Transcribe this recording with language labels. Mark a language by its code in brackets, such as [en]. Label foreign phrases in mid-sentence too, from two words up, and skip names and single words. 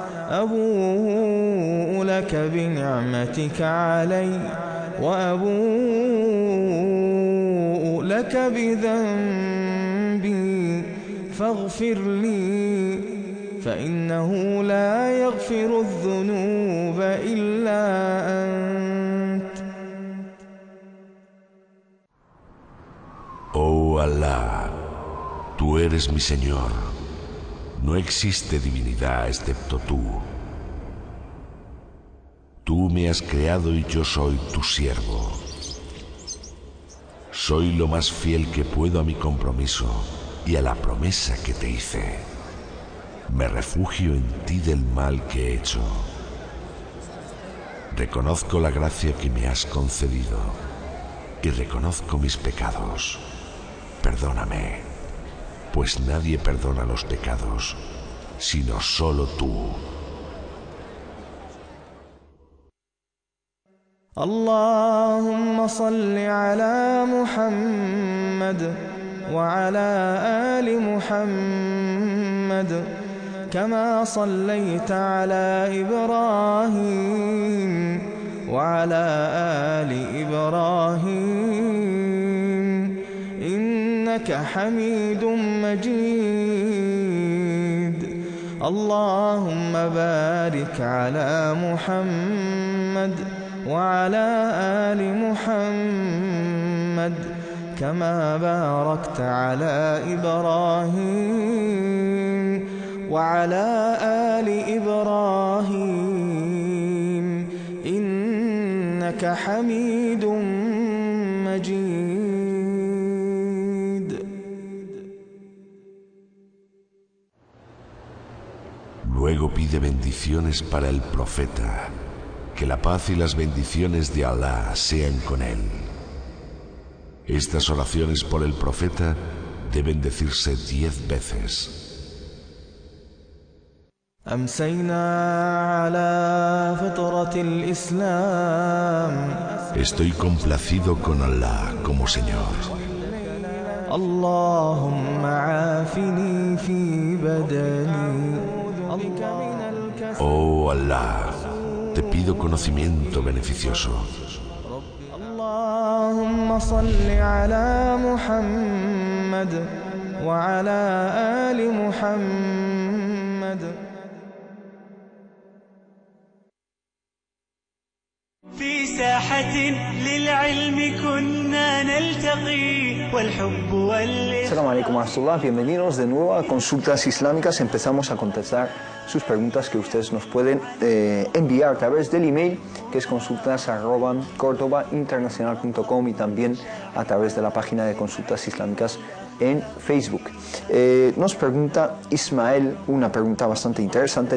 [ar] أبوء لك بنعمتك علي وأبوء لك بذنبي فاغفر لي فإنه لا يغفر الذنوب إلا أنت. [es] Oh Allah, tú eres mi Señor, no existe divinidad excepto tú. Tú me has creado y yo soy tu siervo. Soy lo más fiel que puedo a mi compromiso y a la promesa que te hice. Me refugio en ti del mal que he hecho. Reconozco la gracia que me has concedido y reconozco mis pecados. Perdóname, pues nadie perdona los pecados, sino solo tú. [ar] اللهم صل على محمد وعلى آل محمد كما صليت على إبراهيم وعلى آل إبراهيم إنك حميد مجيد. اللهم بارك على محمد وعلى آل محمد كما باركت على إبراهيم وعلى آل إبراهيم إنك حميد مجيد. [es] Luego pide bendiciones para el profeta. Que la paz y las bendiciones de Allah sean con él. Estas oraciones por el profeta deben decirse 10 veces. Estoy complacido con Allah como Señor. Oh Allah, te pido conocimiento beneficioso. [ar] اللهم صل على محمد وعلى آل محمد. في ساحة للعلم كنا نلتقي والحب والإخلاص. السلام عليكم ورحمة الله, [es] bienvenidos de nuevo a Consultas Islámicas. Empezamos a contestar sus preguntas que ustedes nos pueden enviar a través del email, que es consultas@cordobainternacional.com, y también a través de la página de Consultas Islámicas en Facebook. Nos pregunta Ismael una pregunta bastante interesante.